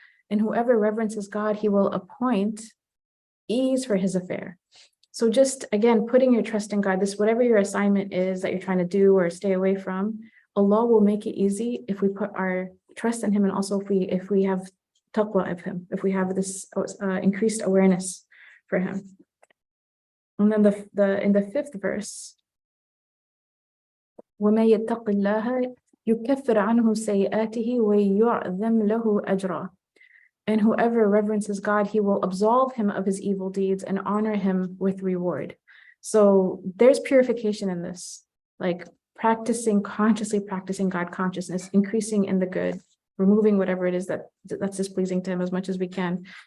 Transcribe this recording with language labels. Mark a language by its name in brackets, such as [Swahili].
[English] And whoever reverences God, he will appoint ease for his affair. So just, again, putting your trust in God, whatever your assignment is that you're trying to do or stay away from, Allah will make it easy if we put our trust in him, and also if we have taqwa of him, if we have this increased awareness for him. And then in the 5th verse, [Arabic] وَمَن يَتَّقِ اللَّهَ يُكَفِّرْ عَنْهُ سَيِّئَاتِهِ وَيُعْظِمْ لَهُ أَجْرًا. [English] And whoever reverences God, he will absolve him of his evil deeds and honor him with reward. So there's purification in this, like consciously practicing God consciousness, increasing in the good, removing whatever it is that's displeasing to him as much as we can.